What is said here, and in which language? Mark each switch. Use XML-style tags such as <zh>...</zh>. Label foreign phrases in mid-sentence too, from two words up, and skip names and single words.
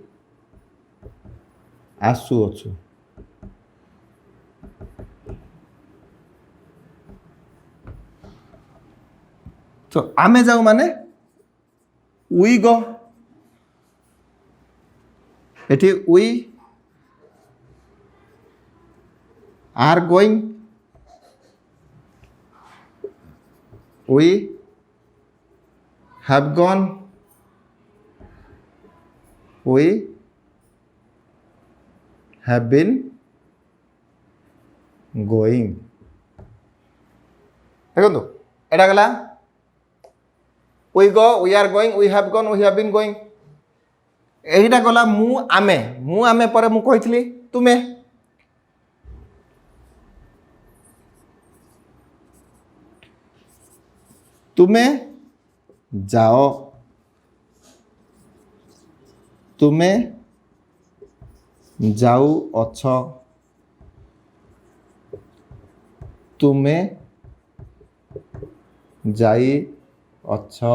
<or>ଆସୁ ଅଛୁ ତ ଆମେ ଯାଉ ମାନେ</or> <en>we go ଏଟି we are going we have gone we have been going</en> <or>ଦେଖ ଏଟା ଗଲା</or> <en>we go we are going we have gone we have been going</en> <or>ଏହିଟା ଗଲା ମୁ ଆମେ ପର ମୁ କହିତଲି ତୁମେ ତୁମେ ଯାଅ ତୁମେ ଯାଉ ଅଛ ତୁମେ ଯାଇ ଅଛ</or>